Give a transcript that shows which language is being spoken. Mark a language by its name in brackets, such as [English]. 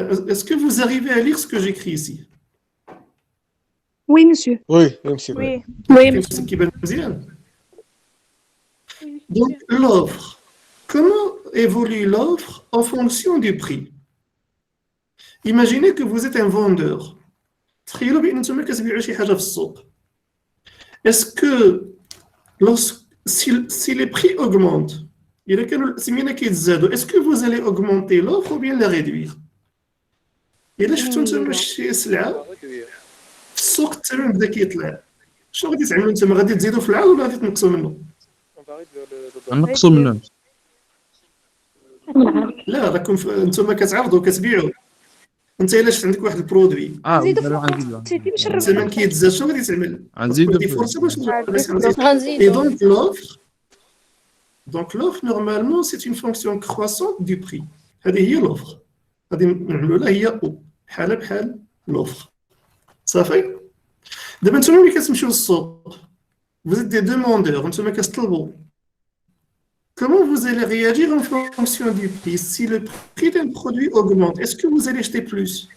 [French] Est-ce que vous arrivez à lire ce que j'écris ici? Oui, monsieur. Oui, oui, monsieur. Oui. Oui, monsieur. [Arabic] كيبان مزيان. [French] Donc l'offre. Comment évolue l'offre en fonction du prix? Imaginez que vous êtes un vendeur. [Arabic] تخيلوا بأن أنتم كتبيعوا شي حاجة في السوق. [French] Est-ce que si les prix augmentent, [Arabic] إذا كانوا الأثمنة كيتزادوا, [French] est-ce que vous allez augmenter l'offre ou bien la réduire? [Arabic] إذا شفتوا أنتم شي سلعة في السوق الثمن بدا كيطلع, شنو غادي تعملوا نتوما؟ غادي تزيدوا في العرض ولا غادي تنقصوا منه؟ نقصوا منهم. لا, راكم نتوما كتعرضوا كتبيعوا. انت الا شفت عندك واحد البرودوي نزيدو غنزيدو. الثمن كيتزاد, شنو غادي تعمل؟ غنزيدو دي فرصه باش غنزيدو. [French] Et donc l'offre normalement c'est une fonction croissante du prix. [Arabic] هذه هي l'offre. غادي نعملوا لها هي او بحال بحال l'offre. صافي. دابا نتوما ملي كتمشيو للسوق, [French] vous êtes des demandeurs, [Arabic] نتوما كتطلبوا. [French] Comment vous allez réagir en fonction du prix? Si le prix d'un produit augmente, est-ce que vous allez acheter plus?